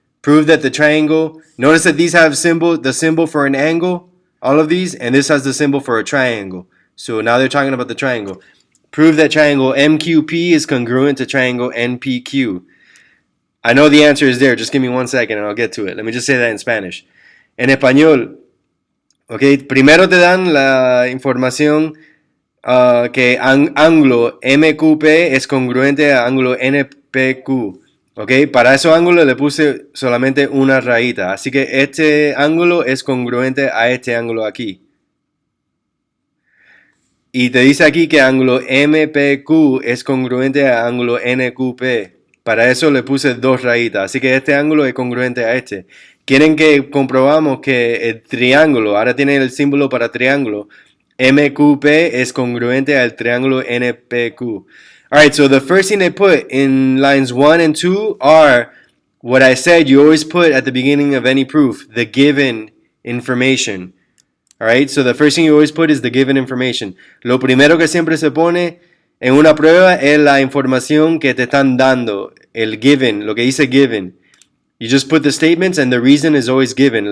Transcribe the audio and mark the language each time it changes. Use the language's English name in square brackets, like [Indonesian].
[English] Prove that the triangle, notice that these have the symbol for an angle, all of these, and this has the symbol for a triangle. So now they're talking about the triangle. Prove that triangle MQP is congruent to triangle NPQ. I know the answer is there. Just give me 1 second and I'll get to it. Let me just say that in Spanish. [Spanish] En español, okay, primero te dan la información que ángulo MQP es congruente a ángulo NPQ. Okay, para esos ángulos le puse solamente una rayita. Así que este ángulo es congruente a este ángulo aquí. Y te dice aquí que ángulo MPQ es congruente a ángulo NQP. Para eso le puse 2 rayitas. Así que este ángulo es congruente a este. Quieren que comprobamos que el triángulo, ahora tiene el símbolo para triángulo, MQP es congruente al triángulo NPQ. [English] Alright, so the first thing they put in lines 1 and 2 are what I said you always put at the beginning of any proof, the given information. Alright, so the first thing you always put is the given information. [Spanish] Lo primero que siempre se pone en una prueba es la información que te están dando, el given, lo que dice given. [English] You just put the statements and the reason is always given.